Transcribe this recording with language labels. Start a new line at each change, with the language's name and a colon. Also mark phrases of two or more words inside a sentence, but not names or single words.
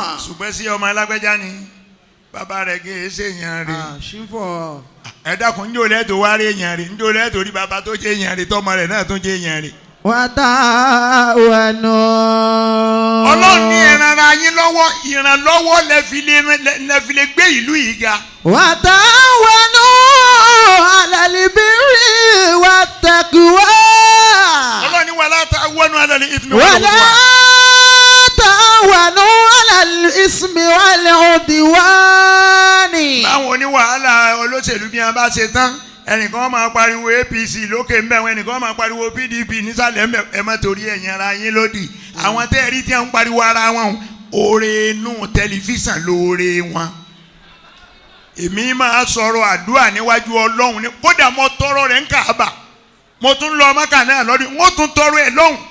Yoruba: ṣùgbọ́n sí ọmọ alágbẹ́já ni bàbá rẹ̀ kì í ṣèyàn rè. ṣífọ̀. ẹ dákun ń jò lẹ́tọ̀ wá rí èèyàn rè ń jò lẹ́tọ̀ rí bàbá tó jẹ́ èèyàn rè tọmọ rẹ̀ náà tó jẹ́ èèyàn rè.
Arabic: وتعاونوا.
Yoruba: Ọlọ́run ní ẹ ràn ara yín lọ́wọ́ ìrànlọ́wọ́ lẹ fi lè gbé ìlú yìí ga.
Arabic: وتعاونوا على البر والتقوى.
Yoruba: Ọlọ́run ní
Arabic: ولا تعاونوا على الإثم ولا wal-'udwan. تعاونوا على الإثم والعدوان.
Yoruba: báwọn oníwàhálà olóṣèlú bí wọn bá ṣe tán ẹnìkan máa pariwo APC lókè ńbẹ wọn ẹnìkan máa pariwo PDP nísàlẹ̀ ńbẹ ẹ má torí ẹ̀yin ara yín lódì àwọn tẹ́ ẹ rí tí wọ́n ń pariwo ara wọn oore inú tẹlifíṣàn lóore wọn. èmi máa sọ̀rọ̀ àdúrà níwájú Ọlọ́run ní kódà mo tọrọ rẹ̀ ń Káàbà mo tún lọ Mákà náà lọ́dún wọ́n tún tọrọ ẹ̀ lọ́hùn.